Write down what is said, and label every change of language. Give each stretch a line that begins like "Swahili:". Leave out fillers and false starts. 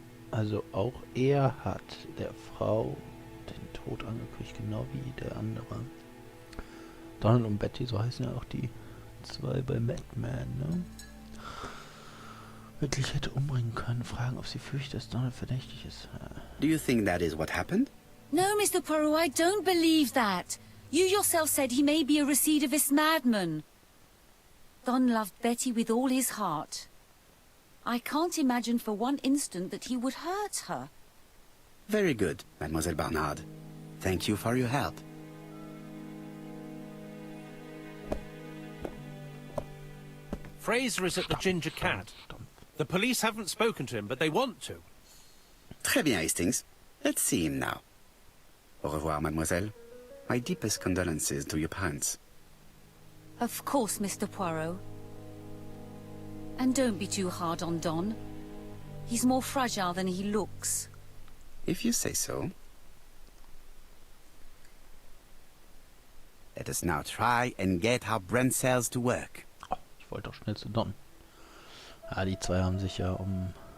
German: Also auch er hat der Frau den Tod angekündigt, genau wie der andere. Donald und Betty, so heißen ja auch die zwei bei Madman, ne? Wirklich hätte umbringen können, fragen, ob sie fürchtet, dass Donald verdächtig ist.
English: Do you think that is what happened? No, Mr. Poirot, I don't believe that. You yourself said he may be a recidivist madman. Don loved Betty with all his heart. I can't imagine for one instant that he would hurt her. Very good, Mademoiselle Barnard. Thank you for your help. Fraser is at the Ginger Cat. The police haven't spoken to him, but they want to.
French: Très bien,
English: Hastings. Let's see him now.
French: Au revoir, mademoiselle.
English: My deepest condolences to your parents. Of course, Mr. Poirot. And don't be too hard on Don. He's more fragile than he looks. If you say so. Let us now try and get our brain cells to work.
German: Oh, ich wollte doch schnell zu Don. Ja, die zwei haben sich ja um...